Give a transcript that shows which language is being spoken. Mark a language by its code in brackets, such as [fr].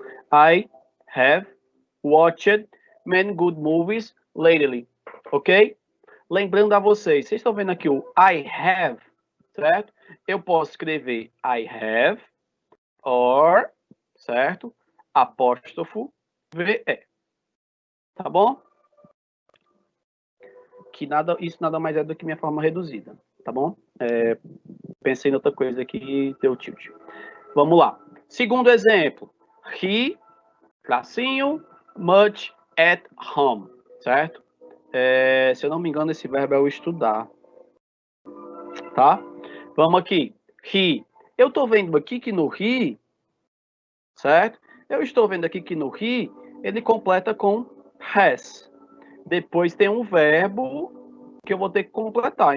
[en] I have watched many good movies lately. Ok? [pt] Lembrando a vocês estão vendo aqui o [en] I have, [pt] certo? Eu posso escrever [en] I have or, [pt] certo? Apóstrofo VE. Tá bom? Isso nada mais é do que minha forma reduzida, tá bom? Pensei em outra coisa aqui e deu tilt. Vamos lá. Segundo exemplo. [en] He, [pt] tracinho, [en] much at home, [pt] certo? Se eu não me engano, esse verbo é o estudar, tá? Vamos aqui. [en] He. [pt] Eu tô vendo aqui que no he, certo? Eu estou vendo aqui que no he, ele completa com has. Depois tem um verbo que eu vou ter que completar.